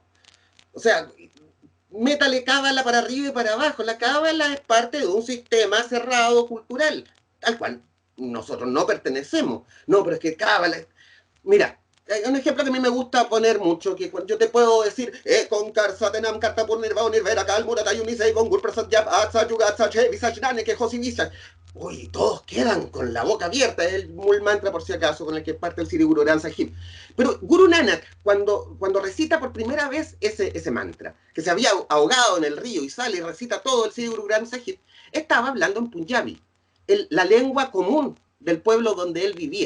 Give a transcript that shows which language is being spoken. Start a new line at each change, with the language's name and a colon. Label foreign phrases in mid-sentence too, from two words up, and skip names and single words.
Spanish: O sea, métale cábala para arriba y para abajo. La cábala es parte de un sistema cerrado cultural, al cual nosotros no pertenecemos. No, pero es que cábala... Mira, hay un ejemplo que a mí me gusta poner mucho, que yo te puedo decir, con Karsatenam, Kartapur, Nirvao, Nirvera, Kalmurata, Yunisei, con Gurprasad, Yap, Atsa, Yugatsa, Che, Visachnane, que Josivisa. Uy, todos quedan con la boca abierta, es el Mul Mantra, por si acaso, con el que parte el Sri Guru Granth Sahib. Pero Guru Nanak, cuando recita por primera vez ese mantra, que se había ahogado en el río y sale y recita todo el Sri Guru Granth Sahib, estaba hablando en Punjabi, la lengua común del pueblo donde él vivía.